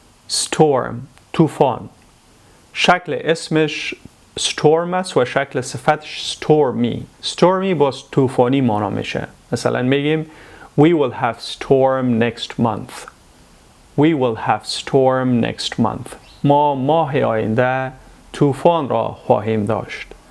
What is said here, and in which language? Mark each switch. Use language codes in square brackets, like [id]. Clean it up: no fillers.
[fa] Storm طوفان. شکل اسمش storm است و شکل صفتش stormy باز طوفانی معنا میشه. مثلا میگیم [en] We will have storm next month. We will have storm next month. [fa] ما ماه آینده طوفان را خواهیم داشت.